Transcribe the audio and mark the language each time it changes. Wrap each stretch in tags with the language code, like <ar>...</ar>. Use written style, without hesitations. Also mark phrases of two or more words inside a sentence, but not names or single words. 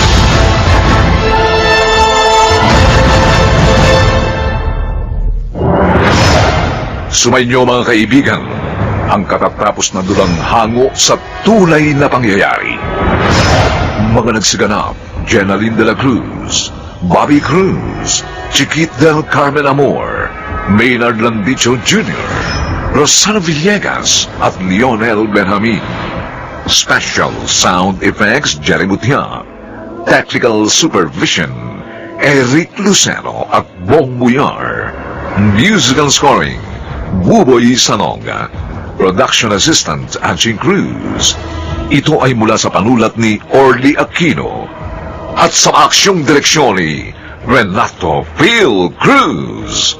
<tl>Sumainyo mga kaibigan, ang katatapos na dulang hango sa tunay na pangyayari. Mga nagsiganap, Jenaline de la Cruz, Bobby Cruz, Chiquit del Carmen Amor, Maynard Landicho Jr., Rosana Villegas at Lionel Benjamin.</tl> <en>Special Sound Effects, Jerry Mutia. Technical Supervision,</en> <tl>Eric Lucero at Bong Buyar.</tl> <en>Musical Scoring, Buboy Sanonga. Production Assistant,</en> <tl>Anching Cruz. Ito ay mula sa panulat ni Orly Aquino at sa aksyong direksyon ni Renato Phil Cruz.</tl>